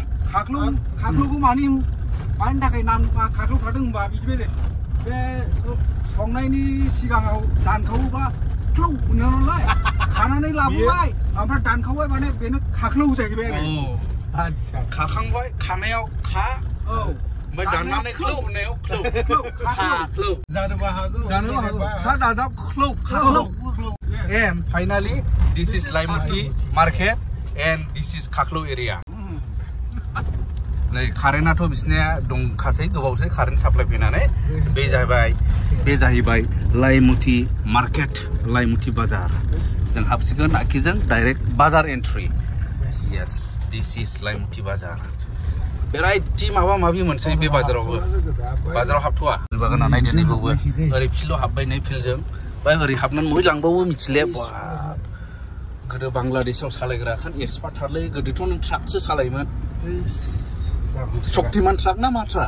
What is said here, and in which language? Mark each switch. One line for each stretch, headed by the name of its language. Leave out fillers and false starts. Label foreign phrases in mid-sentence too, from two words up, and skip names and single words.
Bodo: खाख्लौखौ मानि थाखाय नाम खाख्लौ थादों होनबा बिदिबायदि बे संनायनि सिगाङाव दानखावोबा खाख्लौ होनो नालाय खानानै लाबोबाय ओमफ्राय दानखावबाय माने बेनो खाख्लौ जाहैबाय आरो आच्छा खाखांबाय खानायाव खा ओमफ्राय दाननानै ख्लौ होनायाव ख्लौ जानोबो हागौ खा दाजाब खाख्लौ
English: and finally this is Laimuti market and this is Kaklou area
Bodo: नै कारेन्टआथ' बिसनिया दंखासै गोबावसै कारेन्ट साप्लाय फैनानै बे जाहैबाय लाइमुति मार्केट लाइमुति बाजार जों हाबसिगोन आखिजों डाइरेक्ट बाजार एन्ट्रि
English: yes this is
Bodo: लाइमुति बाजार भेराइटि माबा माबि मोनसै बे बाजारावबो बाजाराव हाबथ'वा बागाना नायदो नैबावबो ओरै फिल्डआव हाबबाय नै फिल्डजों बाय ओरै हाबनानै बहाय लांबावो मिथिले गोदो बांलादेशआव सालायग्रा खान एक्सपार्ट थारलै गोदोथ' नों ट्राकसो सालायोमोन शक्तिमान ट्राक ना मा ट्राक